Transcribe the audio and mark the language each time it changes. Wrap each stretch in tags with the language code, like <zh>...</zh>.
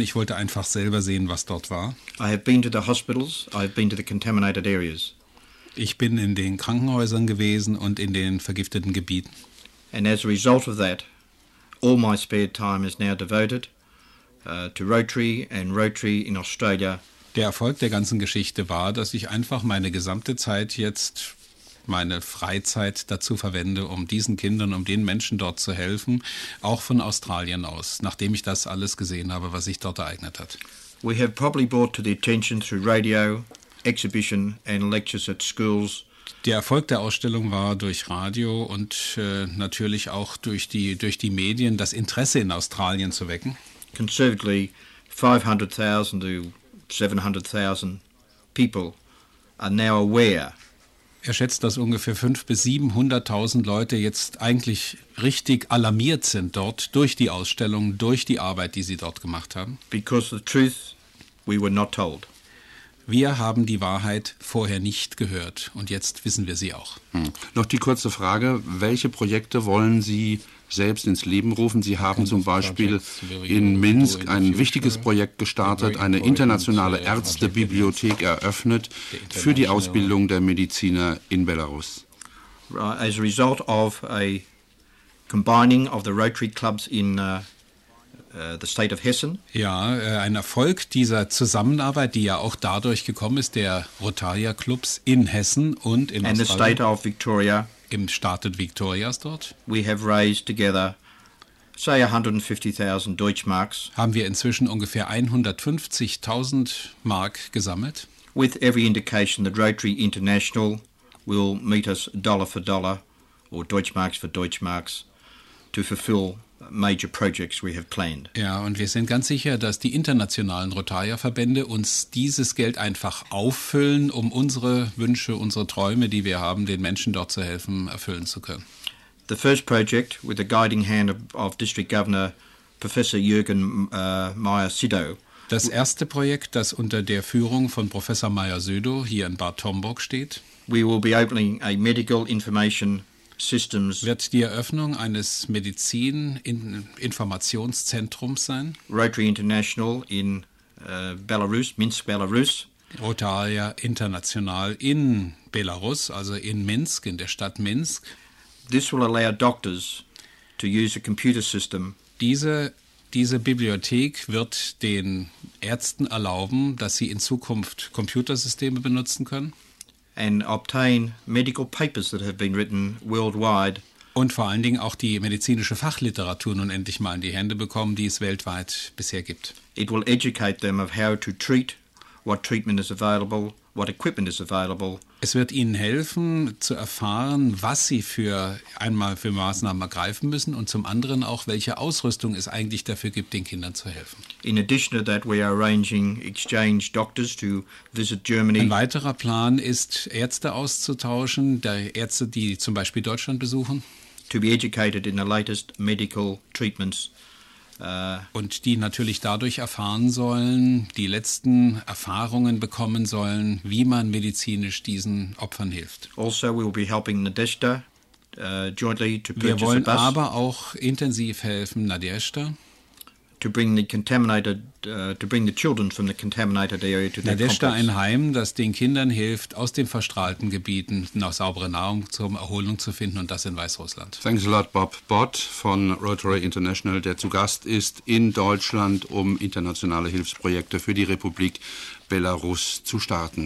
<de>Ich wollte einfach selber sehen, was dort war.</de> <en>I have been to the hospitals. I have been to the contaminated areas.</en> <de>Ich bin in den Krankenhäusern gewesen und in den vergifteten Gebieten.</de> <en>And as a result of that, all my spare time is now devoted to Rotary and Rotary in Australia.</en> <de>Der Erfolg der ganzen Geschichte war, dass ich einfach meine gesamte Zeit jetzt meine Freizeit dazu verwende, um diesen Kindern, um den Menschen dort zu helfen, auch von Australien aus, nachdem ich das alles gesehen habe, was sich dort ereignet hat.</de> <en>We have probably brought to the attention through radio, exhibition and lectures at schools.</en> <de>Der Erfolg der Ausstellung war durch Radio und natürlich auch durch die Medien das Interesse in Australien zu wecken.</de> <en>Conservatively 500,000 to 700,000 people are now aware.</en> <de>Er schätzt, dass ungefähr 500.000 bis 700.000 Leute jetzt eigentlich richtig alarmiert sind dort durch die Ausstellung, durch die Arbeit, die sie dort gemacht haben.</de> <en>Because the truth, we were not told.</en> <de>Wir haben die Wahrheit vorher nicht gehört und jetzt wissen wir sie auch. Noch die kurze Frage, welche Projekte wollen Sie selbst ins Leben rufen? Sie haben zum Beispiel in Minsk ein wichtiges Projekt gestartet, eine internationale Ärztebibliothek eröffnet für die Ausbildung der Mediziner in Belarus.</de> <en>As a result of a combining of the Rotary Clubs in the state of Hessen.</en> <de>Ja, ein Erfolg dieser Zusammenarbeit, die ja auch dadurch gekommen ist, der Rotaria Clubs in Hessen und in</de> <en>Australien. And the state of Victoria.</en> <de>Im Staat Victorias dort.</de> <en>We have raised together, say 150,000 Deutschmarks.</en> <de>Haben wir inzwischen ungefähr 150.000 Mark gesammelt.</de> <en>With every indication that Rotary International will meet us dollar for dollar, or Deutschmarks for Deutschmarks, to fulfill major projects we have planned.</en> <de>Ja, und wir sind ganz sicher, dass die internationalen Rotaria-Verbände uns dieses Geld einfach auffüllen, um unsere Wünsche, unsere Träume, die wir haben, den Menschen dort zu helfen, erfüllen zu können.</de> <en>The first project with the guiding hand of District Governor Professor Jürgen Meyer-Sydow.</en> <de>Das erste Projekt, das unter der Führung von Professor Meyer-Sydow hier in Bad Homburg steht.</de> <en>We will be opening a medical information systems</en> <de>wird die Eröffnung eines Medizin-Informationszentrums sein.</de> <en>Rotary International in Belarus, Minsk, Belarus.</en> <de>Rotaria International in Belarus, also in Minsk, in der Stadt Minsk.</de> <en>This will allow doctors to use a computer system.</en> <de>Diese Bibliothek wird den Ärzten erlauben, dass sie in Zukunft Computersysteme benutzen können.</de> <en>And obtain medical papers that have been written worldwide.</en> <de>Und vor allen Dingen auch die medizinische Fachliteratur nun endlich mal in die Hände bekommen, die es weltweit bisher gibt.</de> <en>It will educate them of how to treat, what treatment is available, what equipment is available.</en> <de>Es wird ihnen helfen zu erfahren, was sie für Maßnahmen ergreifen müssen und zum anderen auch, welche Ausrüstung es eigentlich dafür gibt, den Kindern zu helfen.</de> <en>In addition to that, we are arranging exchange doctors to visit Germany.</en> <de>Ein weiterer Plan ist, Ärzte auszutauschen, Ärzte, die zum Beispiel Deutschland besuchen.</de> <en>To be educated in the latest medical treatments.</en> <de>Und die natürlich dadurch erfahren sollen, die letzten Erfahrungen bekommen sollen, wie man medizinisch diesen Opfern hilft.</de> <en>Also we will be helping Nadezhda jointly to purchase a bus.</en> <de>Wir wollen aber auch intensiv helfen Nadezhda.</de> <en>To bring the contaminated to bring the children from the contaminated area to their complex.</en> <de>Nadezhda, ein Heim, das den Kindern hilft, aus den verstrahlten Gebieten noch saubere Nahrung zur Erholung zu finden, und das in Weißrussland.</de> <en>Thanks a lot,</en> <de>Bob Bott von Rotary International, der zu Gast ist in Deutschland, um internationale Hilfsprojekte für die Republik Belarus zu starten.</de>